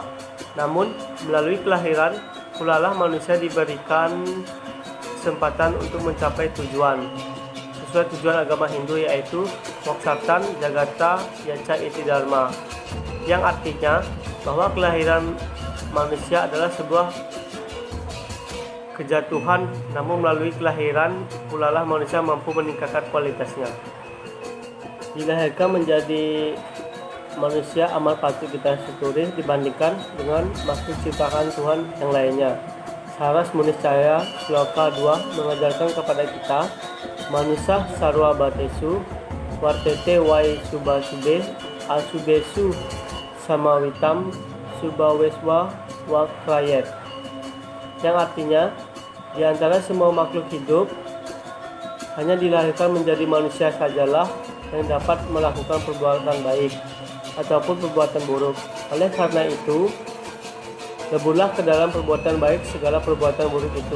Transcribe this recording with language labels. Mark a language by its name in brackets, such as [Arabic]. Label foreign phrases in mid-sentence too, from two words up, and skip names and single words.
[Indonesian] Namun, melalui kelahiran pulalah manusia diberikan kesempatan untuk mencapai tujuan sesuai tujuan agama Hindu, yaitu [Sanskrit] मोक्षार्थं जगद्धिताय च इति धर्मः, [Indonesian] yang artinya bahwa kelahiran manusia adalah sebuah kejatuhan, namun melalui kelahiran pulalah manusia mampu meningkatkan kualitasnya. Dilahirkan menjadi manusia amat patut kita syukuri dibandingkan dengan makhluk ciptaan Tuhan yang lainnya. Saras Muniscaya Sloka 2 mengajarkan kepada kita, [Sanskrit] मानुष्यः सर्वभूतेषु वर्तते वै शुभाशुभे अशुभेषु समाविष्टं शुभेष्वेवावकारयेत्, [Indonesian] yang artinya di antara semua makhluk hidup hanya dilahirkan menjadi manusia sajalah yang dapat melakukan perbuatan baik ataupun perbuatan buruk. Oleh karena itu, leburlah ke dalam perbuatan baik segala perbuatan buruk itu.